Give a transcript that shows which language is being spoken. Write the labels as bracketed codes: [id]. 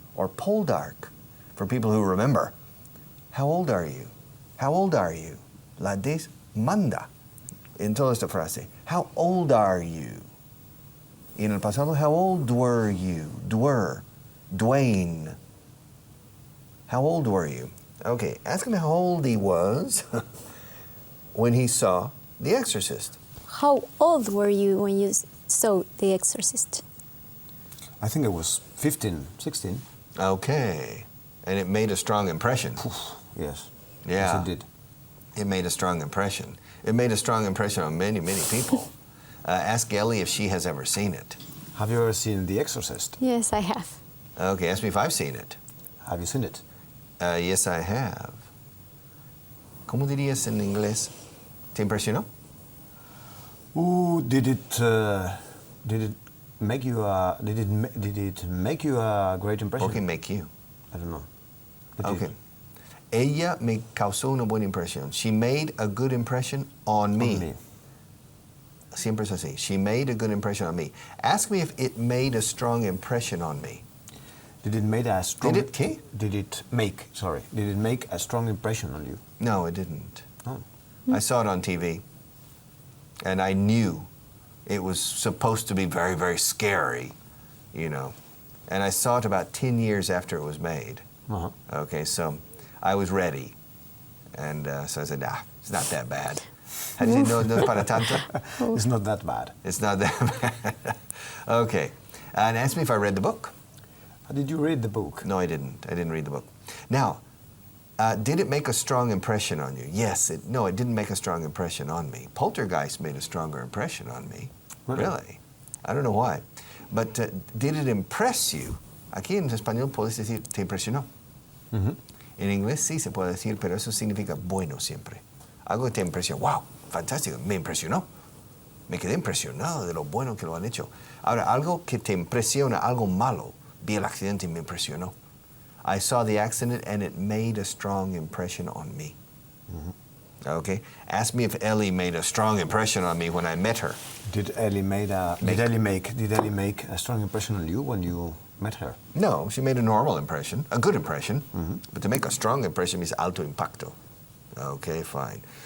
[en] Or Poldark, for people who remember. How old are you? How old are you? [es] La des manda en toda esta frase. [en] How old are you? [es] Y en el pasado, [en] how old were you? Dwayne. How old were you? Okay, ask him how old he was when he saw The Exorcist. How old were you when you saw The Exorcist? I think it was 15, 16. Okay, and it made a strong impression. Yes. Yeah. Yes, it did. It made a strong impression. It made a strong impression on many, many people. Ask Ellie if she has ever seen it. Have you ever seen The Exorcist? Yes, I have. Okay, ask me if I've seen it. Have you seen it? Yes, I have. [es] ¿Cómo dirías en inglés? ¿Te impresionó? [en] Did it make you a great impression? [es] ¿Por qué [en] make you? I don't know. What did Okay. it- [es] Ella me causó una buena impresión. [en] She made a good impression on me. On me. [es] Siempre es así. [en] She made a good impression on me. Ask me if it made a strong impression on me. Did it make a strong? Did it [es] qué? [en] Did it make? Sorry. Did it make a strong impression on you? No, it didn't. No. I saw it on TV, and I knew it was supposed to be very, very scary, you know. And I saw it about 10 years after it was made. Uh-huh. Okay, so I was ready. And so I said, it's not that bad. How do you say, [es] no es para tanto? [en] It's not that bad. It's not that bad. Okay. And ask me if I read the book. Did you read the book? No, I didn't. I didn't read the book. Now, did it make a strong impression on you? Yes. No, it didn't make a strong impression on me. Poltergeist made a stronger impression on me. Really? I don't know why. But did it impress you? [es] Aquí en español puedes decir, te impresionó. Mhm. En inglés sí se puede decir, pero eso significa bueno siempre. Algo que te impresionó. Wow, fantástico, me impresionó. Me quedé impresionado de lo bueno que lo han hecho. Ahora, algo que te impresiona, algo malo. Vi el accidente y me impresionó. [en] I saw the accident and it made a strong impression on me. Okay? Ask me if Ellie made a strong impression on me when I met her. Did Ellie make a strong impression on you when you met her? No, she made a normal impression, a good impression. But to make a strong impression means [es] alto impacto. [en] Okay, fine.